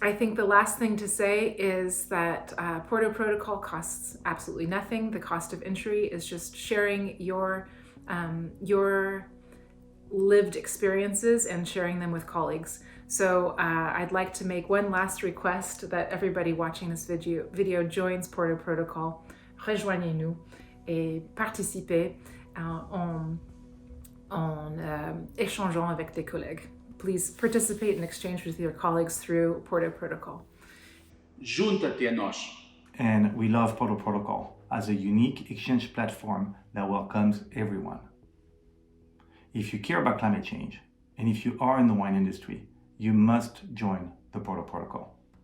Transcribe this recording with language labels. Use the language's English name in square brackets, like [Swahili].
[English] I think the last thing to say is that Porto Protocol costs absolutely nothing. The cost of entry is just sharing your lived experiences and sharing them with colleagues. So I'd like to make one last request that everybody watching this video joins Porto Protocol. [French] Rejoignez-nous et participez en échangeant avec des collègues. [English] Please participate and exchange with your colleagues through Porto Protocol. [Portuguese] Junta-te a nós. [English] And we love Porto Protocol as a unique exchange platform that welcomes everyone. If you care about climate change, and if you are in the wine industry, you must join the Porto Protocol.